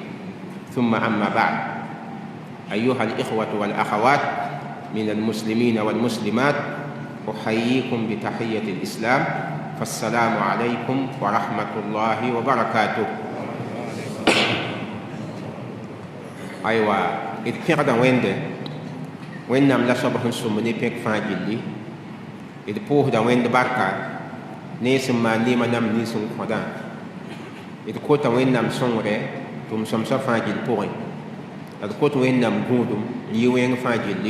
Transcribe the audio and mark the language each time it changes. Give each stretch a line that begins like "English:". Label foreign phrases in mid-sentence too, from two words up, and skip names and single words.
Arabic: ثم أما بعد، أيها الإخوة والأخوات من المسلمين والمسلمات، أحييكم بتحية الإسلام، فالسلام عليكم ورحمة الله وبركاته. أيوة إذ كنا
Mossi: wẽnnaam la soab sẽn sʋmb ne pẽk fãa gilli d pʋʋsda wẽnd barka ne sẽn maan neemã nam nins n kõdã. D kota wẽnnaam sõngre tʋʋm sõmsã fãa gill pʋgẽ. D kot wẽnnaam gũudum yɩ-wẽng fãa gilli.